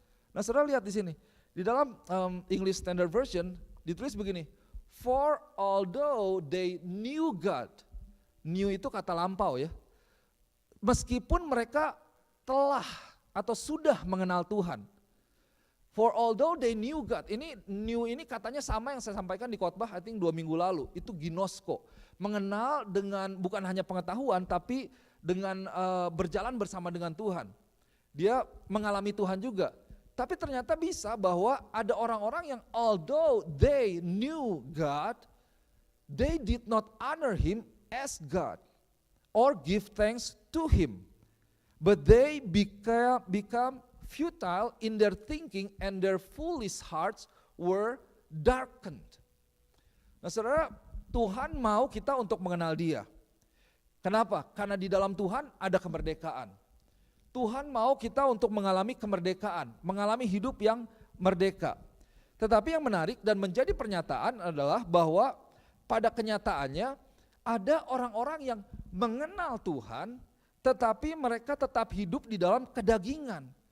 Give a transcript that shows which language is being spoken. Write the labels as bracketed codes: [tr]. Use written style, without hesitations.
[id] Nah, saudara lihat di sini, di dalam English Standard Version ditulis begini, [en] for although they knew God, [id] knew itu kata lampau ya, meskipun mereka telah atau sudah mengenal Tuhan. [en] For although they knew God, [id] knew ini katanya sama yang saya sampaikan di khotbah [en] I think [id] 2 minggu lalu, itu ginosko, mengenal dengan bukan hanya pengetahuan tapi dengan berjalan bersama dengan Tuhan. Dia mengalami Tuhan juga. Tapi ternyata bisa bahwa ada orang-orang yang [en] although they knew God, they did not honor Him as God or give thanks to Him. But they become futile in their thinking and their foolish hearts were darkened. [id] Nah, saudara, Tuhan mau kita untuk mengenal Dia. Kenapa? Karena di dalam Tuhan ada kemerdekaan. Tuhan mau kita untuk mengalami kemerdekaan, mengalami hidup yang merdeka. Tetapi yang menarik dan menjadi pernyataan adalah bahwa pada kenyataannya ada orang-orang yang mengenal Tuhan, tetapi mereka tetap hidup di dalam kedagingan.